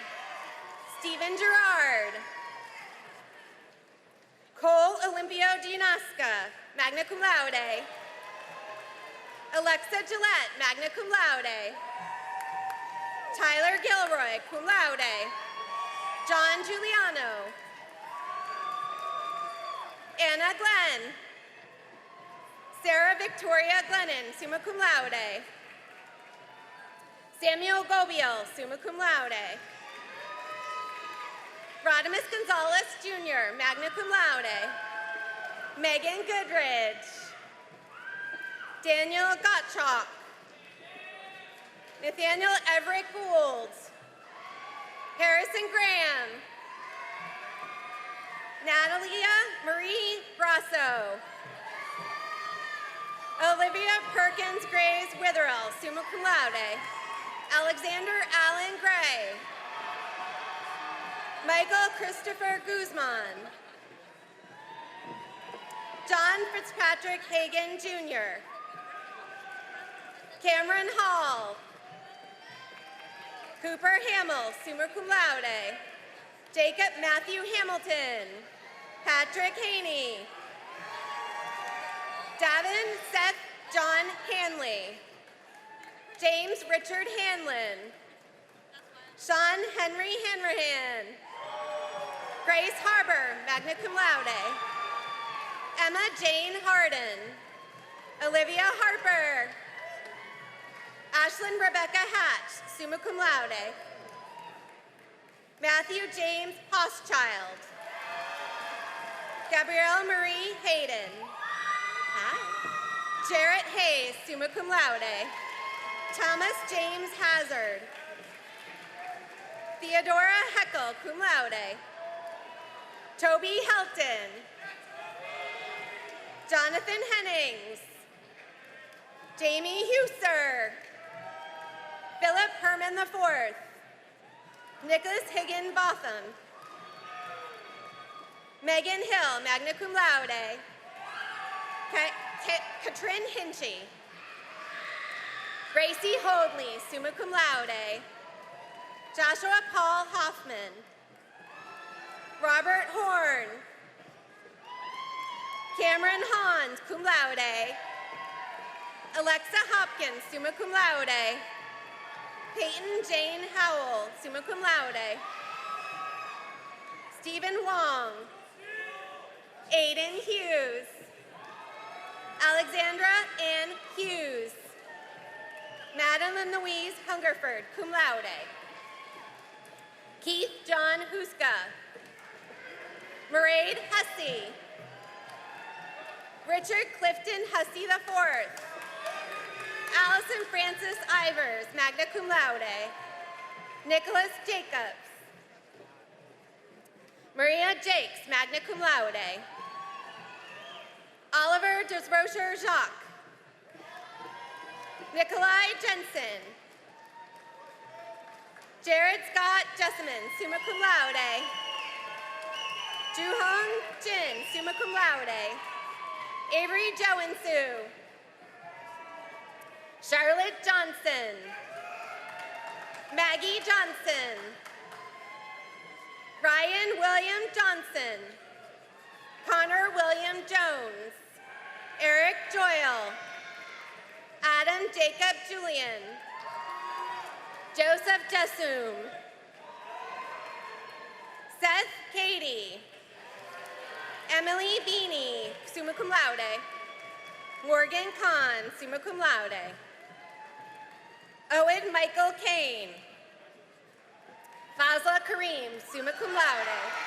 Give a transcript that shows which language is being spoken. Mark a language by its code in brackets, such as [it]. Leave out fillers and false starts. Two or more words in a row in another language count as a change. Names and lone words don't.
[en] Stephen Gerard. Cole Olympio Gianasca, [la] magna cum laude. [en] Alexa Gillette, [la] magna cum laude. [en] Tyler Gilroy, [la] cum laude. [en] John Giuliano. Anna Glenn. Sarah Victoria Glennon, [la] summa cum laude. [en] Samuel Gobiel, [la] summa cum laude. [en] Rodimus Gonzalez Jr., [la] magna cum laude. [en] Megan Goodridge. Daniel Gottschalk. Nathaniel Everett Gould. Harrison Graham. Natalia Marie Grasso. Olivia Perkins Graves Witherell, [la] summa cum laude. [en] Alexander Allen Gray. Michael Christopher Guzman. John Fitzpatrick Hagan Jr. Cameron Hall. Cooper Hamill, [la] summa cum laude. [en] Jacob Matthew Hamilton. Patrick Haney. Davin Seth John Hanley. James Richard Hanlon. Sean Henry Hanrahan. Grace Harbor, [la] magna cum laude. [en] Emma Jane Harden. Olivia Harper. Ashlyn Rebecca Hatch, [la] summa cum laude. [en] Matthew James Hochschild. Gabrielle Marie Hayden. Hi. Jarrett Hayes, [la] summa cum laude. [en] Thomas James Hazard. Theodora Heckel, [la] cum laude. [en] Toby Helton. Jonathan Hennings. Jamie Huser. Philip Herman IV. Nicholas Higgin Botham. Megan Hill, [la] magna cum laude. [en] Katrin Hinchy. Gracie Hoadley, [la] summa cum laude. [en] Joshua Paul Hoffman. Robert Horn. Cameron Hans, [la] cum laude. [en] Alexa Hopkins, [la] summa cum laude. [en] Peyton Jane Howell, [la] summa cum laude. [en] Stephen Wong. Aiden Hughes. Alexandra Ann Hughes. Madeline Louise Hungerford, [la] cum laude. [en] Keith John Huska. Mairead Hussey. Richard Clifton Hussey IV. Allison Francis Ivers, [la] magna cum laude. [en] Nicholas Jacobs. Maria Jakes, [la] magna cum laude. [en] Oliver Desrocher Jacques. Nikolai Jensen. Jared Scott Jessamine, [la] summa cum laude. [en] Juhong Jin, [la] summa cum laude. [en] Avery Joensu. Charlotte Johnson. Maggie Johnson. Ryan William Johnson. Connor William Jones. Eric Joyle. Adam Jacob Julian. Joseph Jesum. Seth Cady. Emily Beanie, [la] summa cum laude. [en] Morgan Kahn, [la] summa cum laude. [en] Owen Michael Kane. Fazla Kareem, [la] summa cum laude.